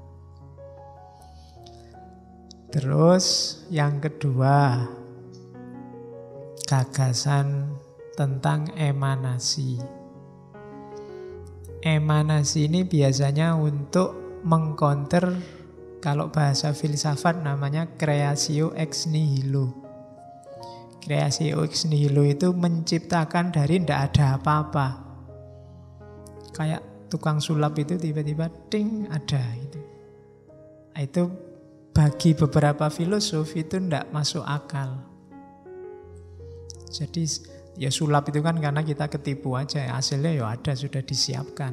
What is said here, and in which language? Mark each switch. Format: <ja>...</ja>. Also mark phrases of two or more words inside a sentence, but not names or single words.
<id>Terus yang kedua, gagasan tentang emanasi. Emanasi ini biasanya untuk mengcounter, kalau bahasa filsafat namanya</id> <la>creatio ex nihilo. Creatio ex nihilo</la> <id>itu menciptakan dari tidak ada apa-apa. Kayak tukang sulap itu tiba-tiba ding ada gitu. Itu bagi beberapa filosof itu tidak masuk akal. Jadi ya sulap itu kan karena kita ketipu aja, hasilnya ya ada, sudah disiapkan.</id>